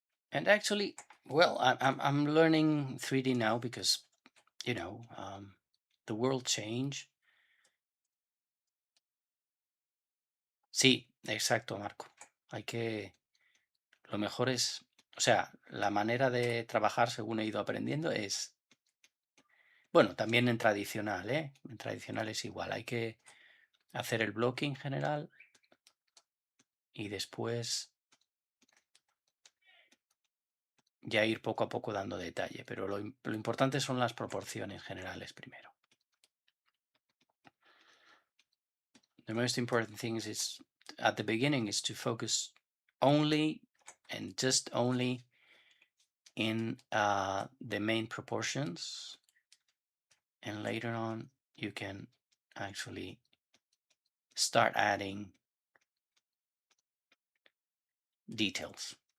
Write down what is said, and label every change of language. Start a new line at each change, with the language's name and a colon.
English: And actually, well, I'm learning 3D now because, you know, the world changed.
Spanish: Sí, exacto, Marco. Hay que, lo mejor es, o sea, la manera de trabajar según he ido aprendiendo es, bueno, también en tradicional, ¿eh? En tradicional es igual, hay que hacer el blocking general y después ya ir poco a poco dando detalle, pero lo importante son las proporciones generales primero.
English: The most important thing is at the beginning is to focus only and just only in the main proportions, and later on you can actually start adding details.